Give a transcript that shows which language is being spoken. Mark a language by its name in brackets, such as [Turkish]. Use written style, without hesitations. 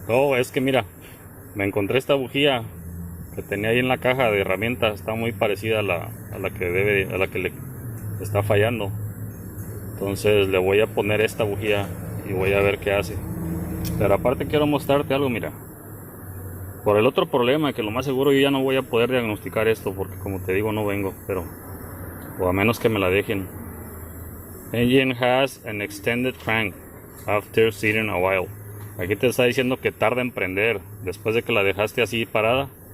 [Spanish] No, es que mira, me encontré esta bujía que tenía ahí en la caja de herramientas, está muy parecida a la que le está fallando. Entonces le voy a poner esta bujía y voy a ver qué hace. Pero aparte quiero mostrarte algo, mira. Por el otro problema, que lo más seguro yo ya no voy a poder diagnosticar esto, porque como te digo no vengo, o a menos que me la dejen. [English] Engine has an extended crank after sitting a while. [Spanish] Aquí te está diciendo que tarda en prender después de que la dejaste así parada.